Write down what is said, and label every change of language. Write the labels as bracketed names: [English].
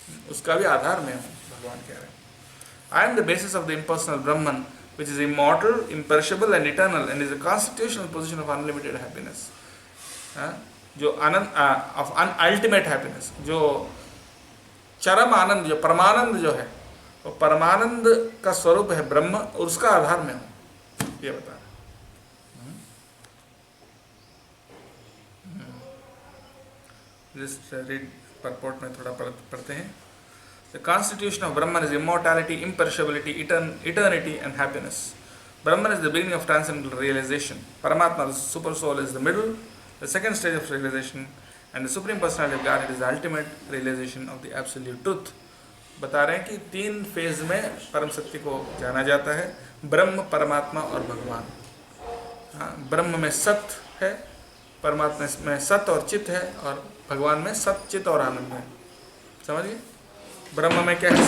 [Hindi] उसका भी आधार में हूँ, भगवान कह रहे हैं। [English] I am the basis of the impersonal Brahman which is immortal, imperishable and eternal and is a constitutional position of unlimited happiness. [Hindi] जो आनंद [English] of ultimate happiness, [Hindi] जो चरम आनंद, जो परमानंद जो है, वो परमानंद का स्वरूप है ब्रह्म, और उसका आधार में हूँ, ये बता रहा। [English] Just read purport [Hindi] में थोड़ा पढ़ते हैं। [English] The constitution of Brahman is immortality, imperishability, eternity and happiness. Brahman is the beginning of transcendental realization. Paramatma, the super soul, is the middle, the second stage of realization, and the supreme personality of Godhead is the ultimate realization of the absolute truth. [Hindi] बता रहे हैं कि 3 phase में परम सत्य को जाना जाता है, ब्रह्म, परमात्मा और भगवान। हाँ, ब्रह्म में सत्य है, परमात्मा में सत्य और चित्त है, और भगवान में सत्य, चित्त और आनंद है। समझिए? ब्रह्म में क्या है?